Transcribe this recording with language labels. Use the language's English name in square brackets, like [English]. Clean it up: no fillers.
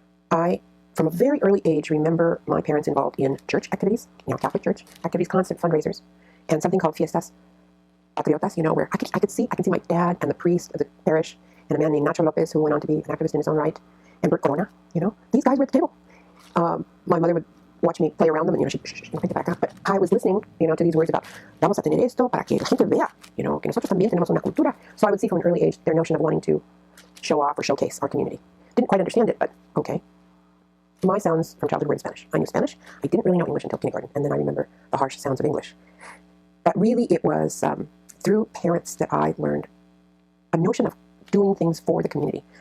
[English] I, from a very early age, remember my parents involved in church activities, Catholic church activities, constant fundraisers, and something called fiestas patriotas, where I could see my dad and the priest of the parish, and a man named Nacho Lopez, who went on to be an activist in his own right, and Bert Corona, these guys were at the table. My mother would watch me play around them, and she'd pick it back up. But I was listening, to these words about, [Spanish] vamos a tener esto para que la gente vea, que nosotros también tenemos una cultura. [English] So I would see from an early age their notion of wanting to show off or showcase our community. Didn't quite understand it, but okay. My sounds from childhood were in Spanish. I knew Spanish. I didn't really know English until kindergarten, and then I remember the harsh sounds of English. But really, it was through parents that I learned a notion of doing things for the community.